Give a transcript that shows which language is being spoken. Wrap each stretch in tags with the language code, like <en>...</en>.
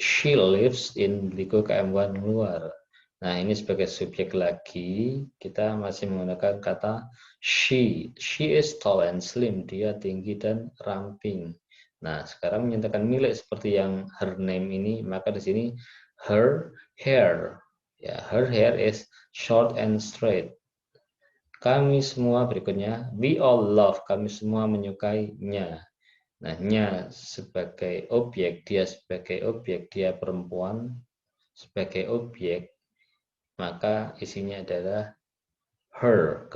<en>She lives in Liko KM1 luar.</en> <id>Nah, ini sebagai subjek lagi kita masih menggunakan kata she.</id> <en>She is tall and slim.</en> <id>Dia tinggi dan ramping. Nah, sekarang menyatakan milik seperti yang her name ini, maka di sini</id> <en>her hair. Ya, her hair is short and straight.</en> <id>Kami semua berikutnya,</id> <en>we all love,</en> <id>kami semua menyukainya. Nah, nya sebagai objek, dia perempuan sebagai objek, maka isinya adalah her.</id>